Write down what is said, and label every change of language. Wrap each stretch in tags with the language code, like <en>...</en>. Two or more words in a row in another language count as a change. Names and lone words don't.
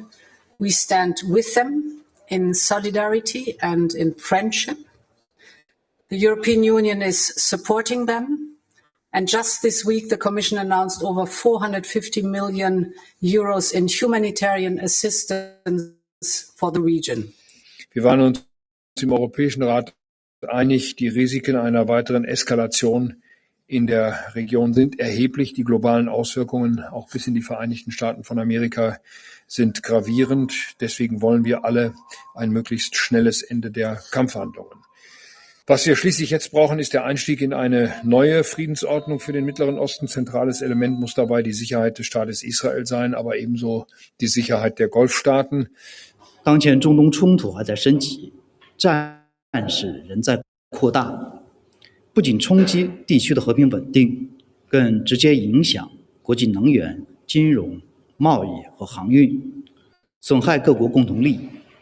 <en>We stand with them in solidarity and in friendship. The European Union is supporting them. And just this week, the Commission announced over 450 million euros in humanitarian assistance for the region.</en> <de>Wir waren uns im Europäischen Rat einig, die Risiken einer weiteren Eskalation in der Region sind erheblich. Die globalen Auswirkungen, auch bis in die Vereinigten Staaten von Amerika, sind gravierend. Deswegen wollen wir alle ein möglichst schnelles Ende der Kampfhandlungen. Was wir schließlich jetzt brauchen, ist der Einstieg in eine neue Friedensordnung für den Mittleren Osten. Zentrales Element muss dabei die Sicherheit des Staates Israel sein, aber ebenso die Sicherheit der Golfstaaten.</de> <zh>当前中东冲突还在升级，战事仍在扩大，不仅冲击地区的和平稳定，更直接影响国际能源、金融、贸易和航运，损害各国共同利益。</zh>